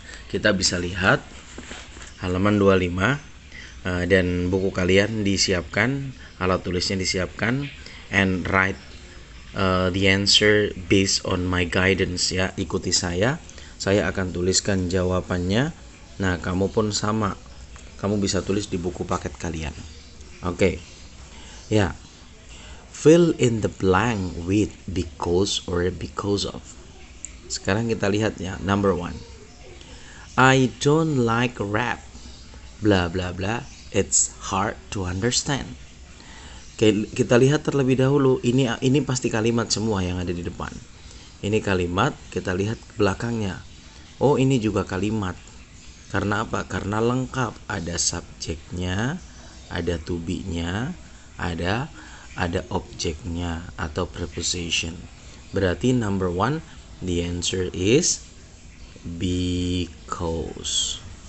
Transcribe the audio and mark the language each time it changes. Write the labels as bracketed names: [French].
[Indonesian] Kita bisa lihat halaman 25, dan buku kalian disiapkan, alat tulisnya disiapkan, [English] and write the answer based on my guidance, [Indonesian] ya. Ikuti saya akan tuliskan jawabannya. Nah, kamu pun sama, kamu bisa tulis di buku paket kalian. Oke. Ya. [English] Fill in the blank with because or because of. [Indonesian] Sekarang kita lihat ya, [English] number 1. I don't like rap. Bla bla bla. It's hard to understand. [Indonesian] Oke, kita lihat terlebih dahulu. Ini pasti kalimat semua yang ada di depan. Ini kalimat, kita lihat belakangnya. Oh, ini juga kalimat. Karena apa? Karena lengkap. Ada subjeknya, ada to be-nya, ada ada objeknya atau preposition. Berarti [English] number one, the answer is because.